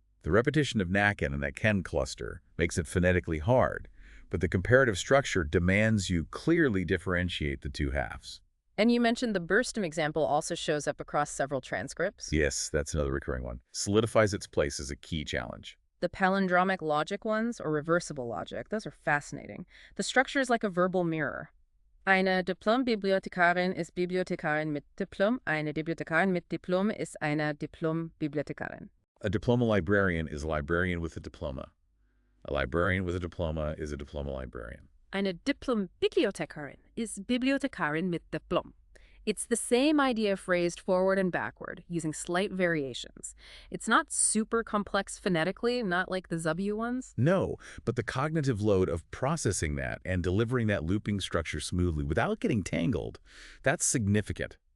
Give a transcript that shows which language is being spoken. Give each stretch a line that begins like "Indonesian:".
English: The repetition of nacken in that ken cluster makes it phonetically hard, but the comparative structure demands you clearly differentiate the two halves. And you mentioned the Burstum example also shows up across several transcripts. Yes, that's another recurring one. Solidifies its place as a key challenge. The palindromic logic ones, or reversible logic, those are fascinating. The structure is like a verbal mirror.
German: Eine Diplom-Bibliothekarin ist Bibliothekarin mit Diplom. Eine Bibliothekarin mit Diplom ist eine Diplom-Bibliothekarin.
English: A diploma librarian is a librarian with a diploma. A librarian with a diploma is a diploma librarian.
German: Eine Diplom-Bibliothekarin ist Bibliothekarin mit Diplom.
English: It's the same idea phrased forward and backward, using slight variations. It's not super complex phonetically, not like the W ones. No, but the cognitive load of processing that and delivering that looping structure smoothly without getting tangled, that's significant.